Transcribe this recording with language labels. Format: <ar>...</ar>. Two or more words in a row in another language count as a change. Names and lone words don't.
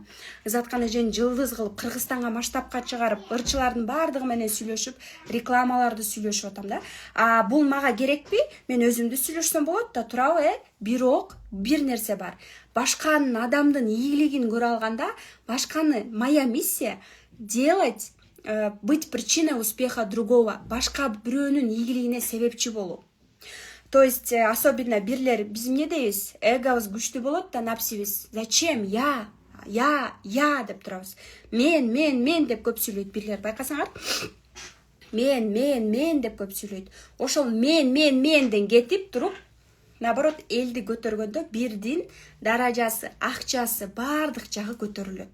<ky>Заткан эжени жылдыз кылып, Кыргызстанга масштабка чыгарып, ырчылардын бардыгы менен сүйлөшүп, рекламаларды сүйлөшүп атам да. Бул мага керекпи? Мен өзүмдү сүйлөшсөм болот да, туурабы? Бирок бир нерсе бар. Башканын адамдын ийгилигин көрө алганда,</ky> <ru>моя миссия делать, быть причиной успеха другого.</ru> <ky>Башка бирөөнүн ийгилигине себепчи болуу.</ky> <ru>То есть особенно</ru> <ky>бирлер биз эмне дейбиз? Эгобуз күчтүү болот да, напсибиз.</ky> <ru>Зачем? Я</ru> <ky>деп турабыз. Мен деп көп сүйлөйт бирлер, байкасаңар. Мен деп көп сүйлөйт. Ошол менден кетип туруп, наоборот, элди көтөргөндө бирдин даражасы, акчасы, бардык жагы көтөрүлөт.</ky>